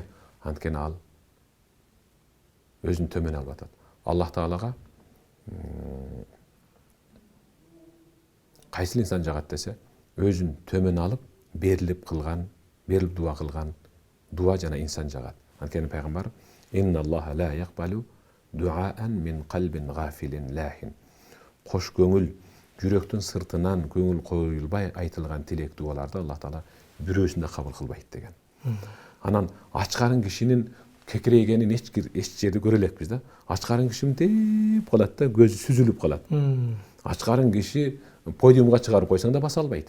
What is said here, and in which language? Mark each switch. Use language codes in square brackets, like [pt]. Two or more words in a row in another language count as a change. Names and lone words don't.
[ky] Анткени ал өзүн төмөн алып атат. Аллах Таалага кайсыл инсан жагат десе, өзүн төмөн алып, берилип дуа кылган дуа жана инсан жагат. Анткени пайгамбар [ar] إن الله لا يقبل دعاء من قلب غافل لاه. [ky] Кош көңүл, жүрөктүн сыртынан көңүл коюлбай айтылган тилек дуаларды Аллах Таала бирөөсүн да кабыл кылбайт деген. Анан ачкарын кишинин кекирейгенин эч жерде көрө элекпиз да. Ачкарын киши деп калат да, көзү сүзүлүп калат. Ачкарын киши подиумга чыгарып койсоң да баса албайт.